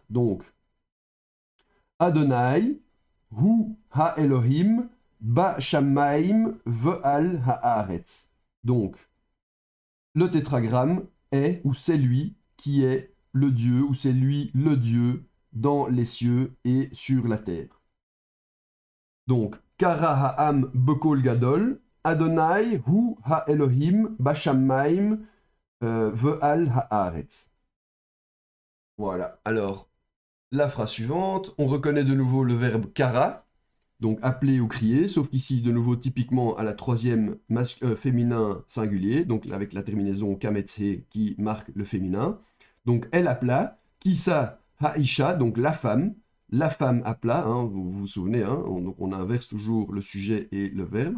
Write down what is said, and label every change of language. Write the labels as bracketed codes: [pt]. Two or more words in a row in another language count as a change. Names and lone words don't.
[fr] Donc, [he] אדוני, הוא האלוהים, בשמים, ועל הארץ. [fr] Donc, le tétragramme est, ou c'est lui, qui est le Dieu, ou c'est lui le Dieu, dans les cieux et sur la terre. Donc, [he] קרא העם בקול גדול, אדוני הוא האלוהים בשמים ועל הארץ. [fr] Voilà. Alors, la phrase suivante, on reconnaît de nouveau le verbe kara, donc appeler ou crier, sauf qu'ici, de nouveau, typiquement à la troisième féminin singulier, donc avec la terminaison kametse qui marque le féminin. Donc, elle appela, [he] קראה האשה, [fr] donc la femme appela, hein, vous vous souvenez, hein, donc on inverse toujours le sujet et le verbe.